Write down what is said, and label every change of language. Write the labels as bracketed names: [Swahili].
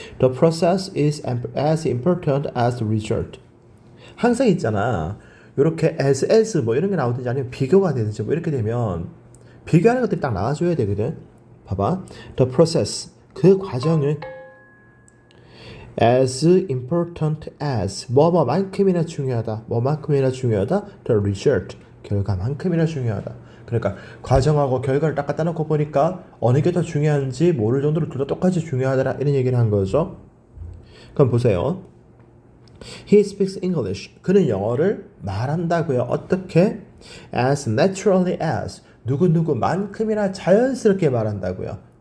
[English] The process is as important as the result. [Korean] 항상 있잖아. 이렇게 as 뭐 이런 게 나오든지 아니면 비교가 되든지 뭐 이렇게 되면 비교하는 것들이 딱 나와줘야 되거든. 봐봐. [English] The process [Korean] 그 과정은 [English] as important as [Korean] 뭐뭐만큼이나 중요하다. 뭐만큼이나 중요하다. [English] the result [Korean] 결과만큼이나 중요하다. 그러니까 과정하고 결과를 딱 갖다 놓고 보니까 어느 게 더 중요한지 모를 정도로 둘 다 똑같이 중요하더라 이런 얘기를 한 거죠. 그럼 보세요. [English] He speaks English. [Korean] 그는 영어를 말한다고요. 어떻게? [English] As naturally as [Korean] 누구누구만큼이나 자연스럽게 말한다고요.